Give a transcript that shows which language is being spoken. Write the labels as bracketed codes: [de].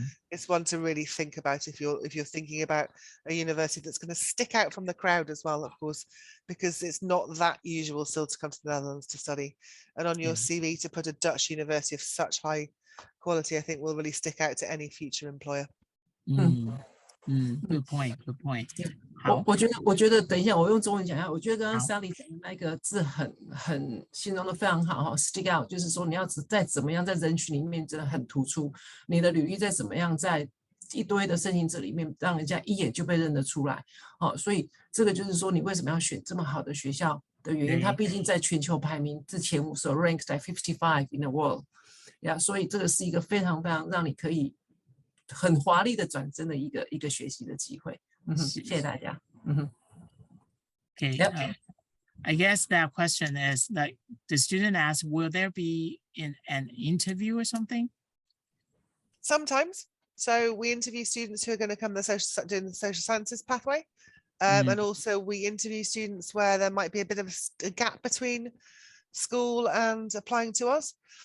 [en] It's one to really think about if you're thinking about a university that's going to stick out from the crowd as well, of course, because it's not that usual still to come to the Netherlands to study. And on your CV to put a Dutch university of such high quality, I think will really stick out to any future employer. Good point. Good point. [zh] 我觉得等一下我用中文讲一下。我觉得刚刚 Sally 讲的那个字很形容的非常好哈 ，stick out 就是说你要再怎么样在人群里面真的很突出，你的履历再怎么样在一堆的申请者里面让人家一眼就被认得出来。所以这个就是说你为什么要选这么好的学校的原因，它毕竟在全球排名之前5所 [en] ranked at 55 in the world， [zh] 所以这个是一个非常非常让你可以很华丽的转正的一个学习的机会。谢谢大家。 [en] Okay. I guess that question is like the student asks, will there be an interview or something? Sometimes. So we interview students who are going to come doing the social sciences pathway. And also we interview students where there might be a bit of a gap between school and applying to us.